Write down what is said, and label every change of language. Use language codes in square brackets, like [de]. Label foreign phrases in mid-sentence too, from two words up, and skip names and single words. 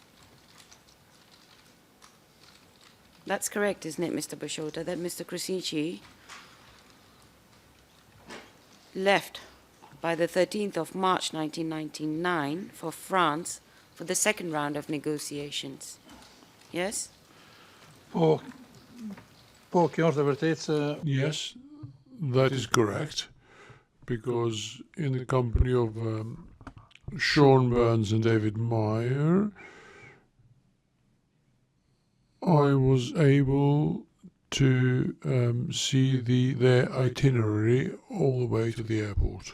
[en] That's correct, isn't it, Mr. Bashota, that Mr. Krasniqi left by the 13th of March 1999 for France for the second round of negotiations? Yes? [sq] Po, kjo është e vërtetë se [en] Yes, that is correct, because in the company of Sean Burns and David Meyer, I was able to see their itinerary all the way to the airport.